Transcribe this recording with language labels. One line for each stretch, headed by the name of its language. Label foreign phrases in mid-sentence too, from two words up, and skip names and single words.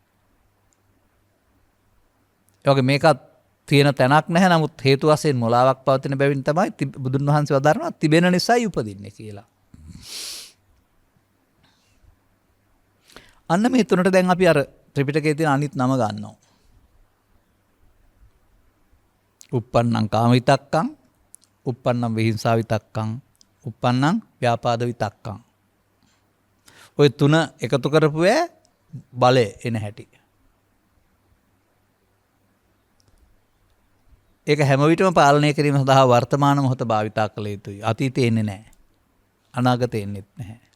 Sinhala: ඒ වගේ මේකත් තියෙන තැනක් නැහැ. නමුත් හේතු වශයෙන් මොලාවක් පවතින බැවින් තමයි බුදුන් වහන්සේ වදාරනවා තිබෙන නිසායි උපදින්නේ කියලා. අන්න මේ තුනට දැන් අපි අර ත්‍රිපිටකයේ තියෙන අනිත් නම ගන්නවා.
Pali: uppannam kama vitakkam, uppannam vihinsa vitakkam, uppannam ව්‍යාපාද විතක්කම්.
Sinhala: ඔය තුන එකතු කරපු බලය එන හැටි. ඒක හැම විටම පාලනය කිරීම සඳහා වර්තමාන මොහොත භාවිතා කළ යුතුයි. අතීතේ එන්නේ නැහැ. අනාගතේ එන්නේත් නැහැ.